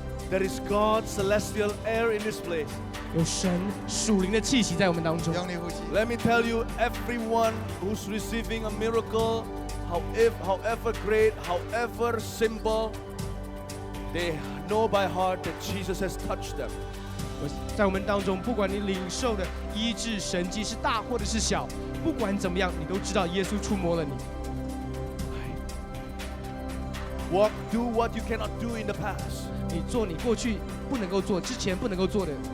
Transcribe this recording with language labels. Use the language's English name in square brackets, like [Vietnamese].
[English] There is God's celestial air in this place. [Chinese] 有神属灵的气息在我们当中。用力呼吸。 [English] Let me tell you, everyone who's receiving a miracle, however great, however simple, they know by heart that Jesus has touched them. [Chinese] 在我们当中，不管你领受的医治神迹是大或者是小，不管怎么样，你都知道耶稣触摸了你。 [English] Do what you cannot do in the past. [Chinese] 你做你过去不能够做，之前不能够做的，